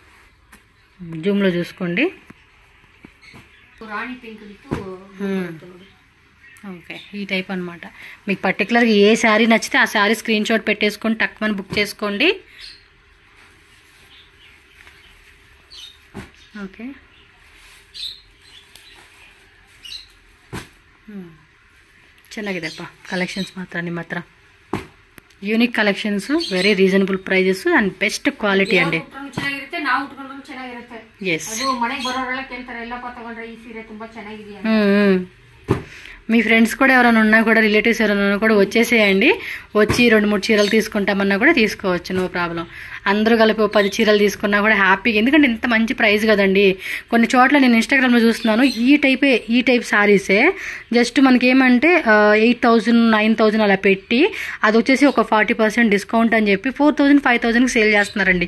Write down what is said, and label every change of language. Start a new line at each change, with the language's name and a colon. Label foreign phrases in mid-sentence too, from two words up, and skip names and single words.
Telugu: జూమ్లో చూసుకోండి. ఓకే, ఈ టైప్ అనమాట. మీకు పర్టికులర్గా ఏ శారీ నచ్చితే ఆ శారీ
English: screen shot
Telugu: పెట్టేసుకొని టక్మని బుక్ చేసుకోండి. ఓకే,
Kannada: ಚೆನ್ನಾಗಿದೆಪ್ಪ ಕಲೆಕ್ಷನ್ಸ್ ಮಾತ್ರ ನಿಮ್ಮ ಹತ್ರ.
English: unique collections, very reasonable prices and best quality ಅಂడి.
Kannada: ಚೆನ್ನಾಗಿರುತ್ತೆ, ನಾವು ಉಟ್ಕೊಂಡ್ರು ಚೆನ್ನಾಗಿರುತ್ತೆ. ಎಸ್, ಅದು ಮನೆಗೆ ಬರೋರೆಲ್ಲ ಕೇಳ್ತಾರೆ, ಎಲ್ಲಪ್ಪ ತಗೊಂಡ್ರೆ ಈ ಸೀರೆ ತುಂಬಾ ಚೆನ್ನಾಗಿದೆಯಾ.
Telugu: మీ ఫ్రెండ్స్ కూడా ఎవరైనా ఉన్నా కూడా, రిలేటివ్స్ ఎవరైనా ఉన్నా కూడా వచ్చేసేయండి. వచ్చి 2-3 చీరలు తీసుకుంటామన్నా కూడా తీసుకోవచ్చు,
English: no problem.
Telugu: అందరూ కలిపి 10 చీరలు తీసుకున్నా కూడా హ్యాపీగా, ఎందుకంటే ఇంత మంచి ప్రైస్ కదండి. కొన్ని చోట్ల నేను ఇన్స్టాగ్రామ్లో చూస్తున్నాను, ఈ టైప్ శారీసే జస్ట్ మనకి ఏమంటే 8000, 9000 అలా పెట్టి అది వచ్చేసి ఒక 40% డిస్కౌంట్ అని చెప్పి 4000, 5000కి సేల్ చేస్తున్నారండి.